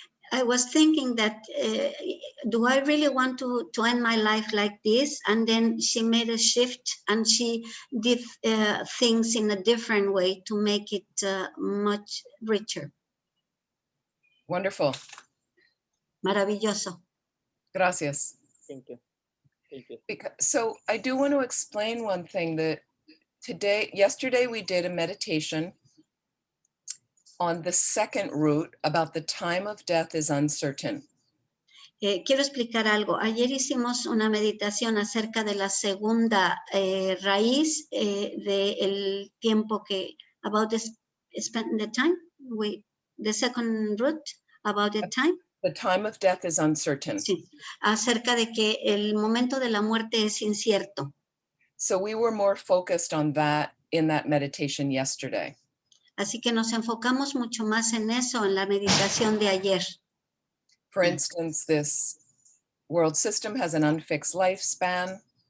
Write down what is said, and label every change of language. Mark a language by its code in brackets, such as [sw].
[en] I was thinking that, do I really want to end my life like this? And then she made a shift and she did things in a different way to make it much richer. Wonderful. [es] Maravilloso. Gracias. [en] Thank you. Thank you. So I do want to explain one thing, that yesterday we did a meditation on the second root about the time of death is uncertain. [es] Quiero explicar algo. Ayer hicimos una meditación acerca de la segunda raíz del tiempo que, [en] about the time, the second root, about the time. The time of death is uncertain. [es] Sí, acerca de que el momento de la muerte es incierto. [en] So we were more focused on that in that meditation yesterday. [es] Así que nos enfocamos mucho más en eso en la meditación de ayer. [en] For instance, this world system has an unfixed lifespan.